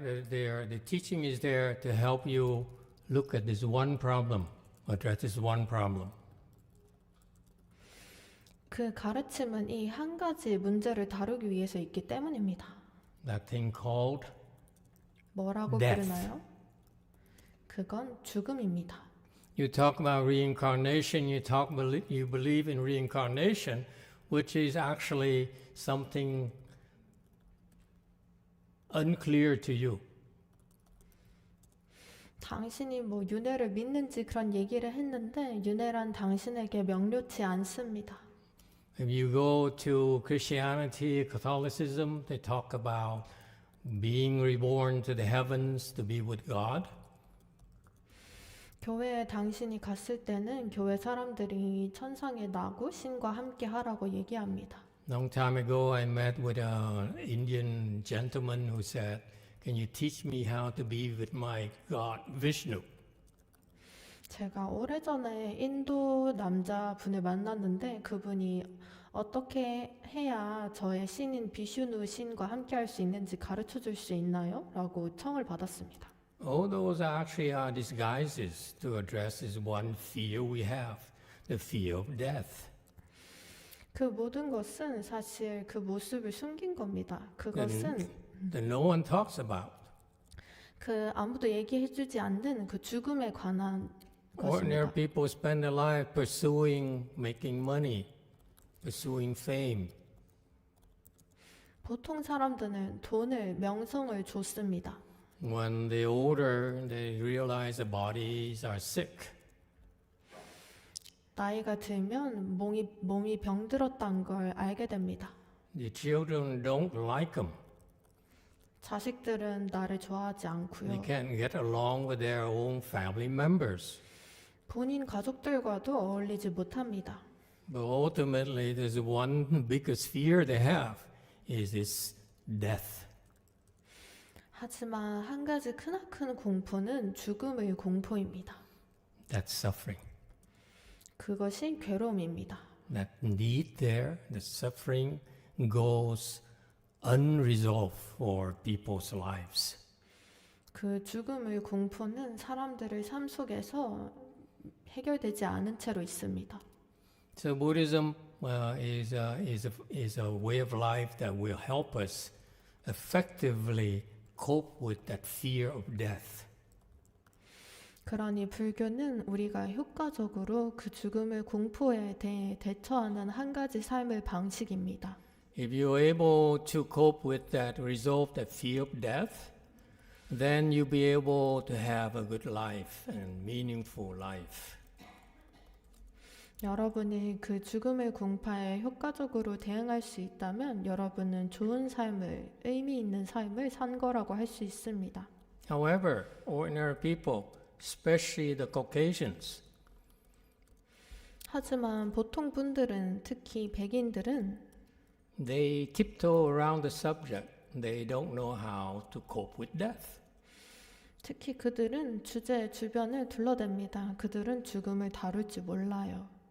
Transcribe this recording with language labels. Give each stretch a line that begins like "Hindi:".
English: The teaching is there to help you look at this one problem, address this one problem.
Korean: 그 가르침은 이 한 가지 문제를 다루기 위해서 있기 때문입니다.
English: That thing called
Korean: 뭐라고
English: death.
Korean: 부르나요? 그건 죽음입니다.
English: You talk about reincarnation, you believe in reincarnation, which is actually something unclear to you.
Korean: 당신이 뭐 윤회를 믿는지 그런 얘기를 했는데 윤회란 당신에게 명료치 않습니다.
English: If you go to Christianity, Catholicism, they talk about being reborn to the heavens to be with God.
Korean: 교회에 당신이 갔을 때는 교회 사람들이 천상에 나고 신과 함께 하라고 얘기합니다.
English: Long time ago, I met with an Indian gentleman who said, "Can you teach me how to be with my God, Vishnu?"
Korean: 제가 오래전에 인도 남자분을 만났는데 그분이 어떻게 해야 저의 신인 비슈누 신과 함께 할 수 있는지 가르쳐 줄 수 있나요? 라고 청을 받았습니다.
English: All those actually are disguises to address this one fear we have, the fear of death.
Korean: 그 모든 것은 사실 그 모습을 숨긴 겁니다. 그것은
English: That no one talks about.
Korean: 그 아무도 얘기해주지 않는 그 죽음에 관한
English: Ordinary
Korean: 것입니다.
English: people spend their life pursuing making money, pursuing fame.
Korean: 보통 사람들은 돈을, 명성을 줬습니다.
English: When they're older, they realize their bodies are sick.
Korean: 나이가 들면 몸이 병들었다는 걸 알게 됩니다.
English: The children don't like them.
Korean: 자식들은 나를 좋아하지
English: They
Korean: 않고요.
English: can't get along with their own family members.
Korean: 본인 가족들과도 어울리지 못합니다.
English: But ultimately, there's one biggest fear they have is this death.
Korean: 하지만 한 가지 크나큰 공포는 죽음의 공포입니다.
English: That's suffering.
Korean: 그것이 괴로움입니다.
English: That need there, the suffering goes unresolved for people's lives.
Korean: 그 죽음의 공포는 사람들의 삶 속에서 해결되지 않은 채로 있습니다.
English: So Buddhism is a way of life that will help us effectively cope with that fear of death.
Korean: 그러니 불교는 우리가 효과적으로 그 죽음의 공포에 대해 대처하는 한 가지 삶의 방식입니다.
English: If you're able to cope with that, resolve that fear of death, then you'll be able to have a good life and meaningful life.
Korean: 여러분이 그 죽음의 공파에 효과적으로 대응할 수 있다면 여러분은 좋은 삶을, 의미 있는 삶을 산 거라고 할 수 있습니다.
English: However, ordinary people, especially the Caucasians,
Korean: 하지만 보통 분들은, 특히 백인들은
English: they tiptoe around the subject. They don't know how to cope with death.
Korean: 특히 그들은 주제 주변을 둘러댑니다. 그들은 죽음을 다룰 줄 몰라요.